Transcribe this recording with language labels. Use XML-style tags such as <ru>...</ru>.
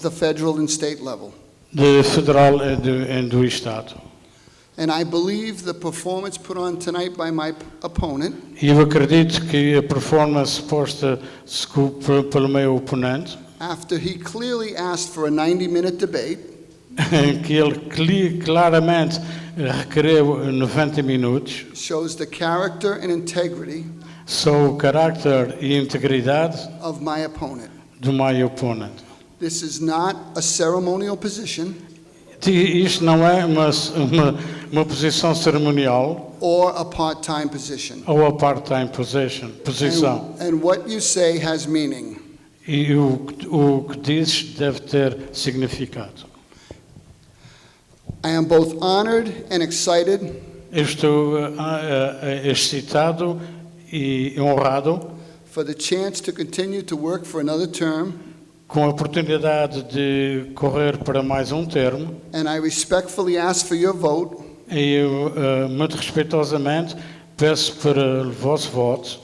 <en>the federal and state level.</en> <pt>de federal e do estado.</pt> <en>And I believe the performance put on tonight by my opponent</en> <pt>E eu acredito que a performance posta pelo meu oponente,</pt> <en>after he clearly asked for a 90-minute debate,</en> <pt>em que ele claramente requereu 90 minutos,</pt> <en>shows the character and integrity</en> <pt>só o caráter e integridade</pt> <en>of my opponent.</en> <pt>do meu oponente.</pt> <en>This is not a ceremonial position</en> <pt>Isto não é uma posição cerimonial</pt> <en>or a part-time position.</en> <pt>ou a part-time posição.</pt> <en>And what you say has meaning.</en> <pt>E o que dizes deve ter significado.</pt> <en>I am both honored and excited</en> <pt>Eu estou excitado e honrado</pt> <en>for the chance to continue to work for another term,</en> <pt>com a oportunidade de correr para mais termo,</pt> <en>and I respectfully ask for your vote</en> <pt>e eu, muito respeitosamente, peço para o vosso voto</pt>